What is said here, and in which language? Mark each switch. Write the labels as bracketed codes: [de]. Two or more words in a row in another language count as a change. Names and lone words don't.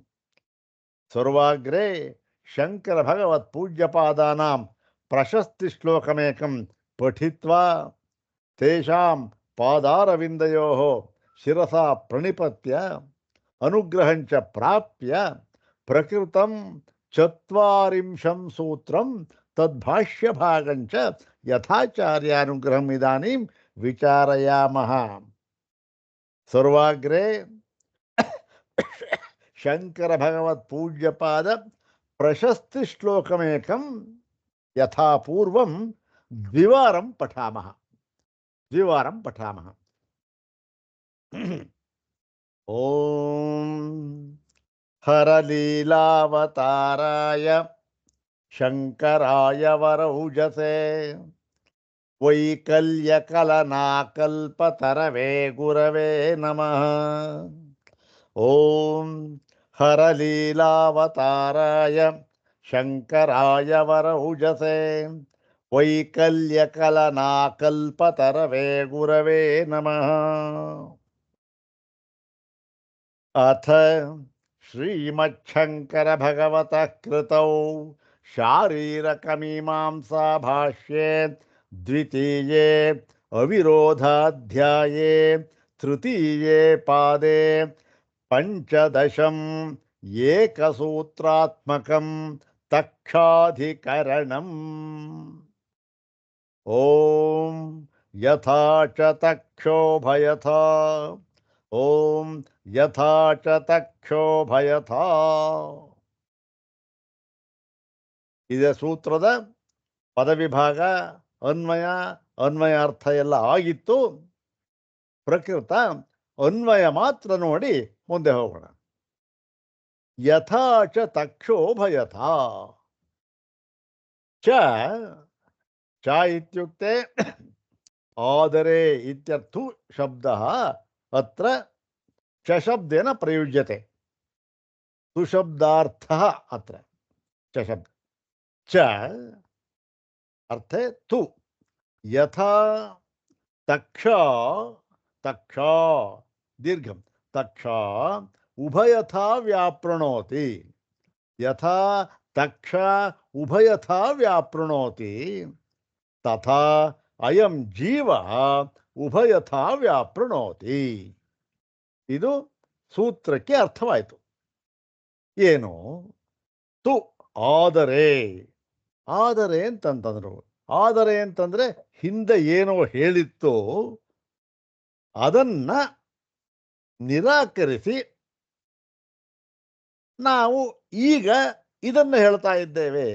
[sa] सर्वाग्रे शंकर भगवत् पूज्यपादानां प्रशस्तिश्लोकमेकं पठित्वा तेषां पादारविन्दयोः शिरसा प्रणिपत्य अनुग्रहं च प्राप्य प्रकृतं ಚತ್ವಾರಿಂಶಂ ಸೂತ್ರಂ ತದ್ಭಾಷ್ಯಭಾಗಂಚ ಯಥಾಚಾರ್ಯಾನುಗ್ರಹಂ ಇದಾನೀಂ ವಿಚಾರಯಾಮಃ. ಸರ್ವಾಗ್ರೆ ಶಂಕರ ಭಗವತ್ ಪೂಜ್ಯಪಾದ ಪ್ರಶಸ್ತಿ ಶ್ಲೋಕಮೇಕಂ ಯಥಾ ಪೂರ್ವಂ ದ್ವಿವಾರಂ ಪಠಾಮಃ. ಓಂ ಹರಲೀಲಾವತಾರಾಯ ಶಂಕರಾಯ ವರೌಜಸೇ ವೈಕಲ್ಯಕಲನಾಕಲ್ಪತರವೇ ಗುರವೇ ನಮಃ. ಓಂ ಹರಲೀಲಾವತಾರಾಯ ಶಂಕರಾಯ ವರೌಜಸೇ ವೈಕಲ್ಯಕಲನಾಕಲ್ಪತರವೇ ಗುರವೇ ನಮಃ. ಅಥ ಶ್ರೀಮಚ್ಛಂಕರ ಭಗವತಃ ಕೃತೌ ಶಾರೀರಕಮೀಮಾಂಸಾ ಭಾಷ್ಯೇ ದ್ವಿತೀಯೇ ಅವಿರೋಧಾಧ್ಯಾಯೇ ತೃತೀಯೇ ಪಾದೇ ಪಂಚದಶಂ ಏಕಸೂತ್ರಾತ್ಮಕಂ ತಕ್ಷಾಧಿಕರಣಂ. ಓಂ ಯಥಾ ಚ ತಕ್ಷೋಭಯಥಾ. ಓಂ ಯಥಾ ಚ ತಕ್ಷೋಭಯಥಾ. [kn] ಇದೇ ಸೂತ್ರದ ಪದವಿಭಾಗ, ಅನ್ವಯ, ಅನ್ವಯಾರ್ಥ ಎಲ್ಲ ಆಗಿತ್ತು. ಪ್ರಕೃತ ಅನ್ವಯ ಮಾತ್ರ ನೋಡಿ ಮುಂದೆ ಹೋಗೋಣ. [sa] ಯಥಾ ಚ ತಕ್ಷೋಭಯಥಾ. ಚ ಇತ್ಯುಕ್ತೆ ಆದರೆ ಇತ್ಯರ್ಥು ಶಬ್ದಃ ಅತ್ರ ಚ ಶಬ್ದೇನ ಪ್ರಯುಜ್ಯತೆ. ಸುಶಬ್ದಾರ್ಥಃ ಅತ್ರ ಚ ಶಬ್ದ. ಚ ಅರ್ಥೆ ತು. ಯಥಾ ತಕ್ಷ ದೀರ್ಘಂ ತಕ್ಷ ಉಭಯಥಾ ವ್ಯಾಪ್ರಣೋತಿ. ಯಥಾ ತಕ್ಷ ಉಭಯಥಾ ವ್ಯಾಪ್ರಣೋತಿ ತಥಾ ಅಯಂ ಜೀವ ಉಭಯಥಾ ವ್ಯಾಪ್ರಣೋತಿ. [kn] ಇದು ಸೂತ್ರಕ್ಕೆ ಅರ್ಥವಾಯಿತು. ಏನು? ತು ಆದರೆ ಅಂತಂತಂದ್ರು. ಆದರೆ ಅಂತಂದ್ರೆ ಹಿಂದೆ ಏನೋ ಹೇಳಿತ್ತು ಅದನ್ನ ನಿರಾಕರಿಸಿ ನಾವು ಈಗ ಇದನ್ನ ಹೇಳ್ತಾ ಇದ್ದೇವೆ.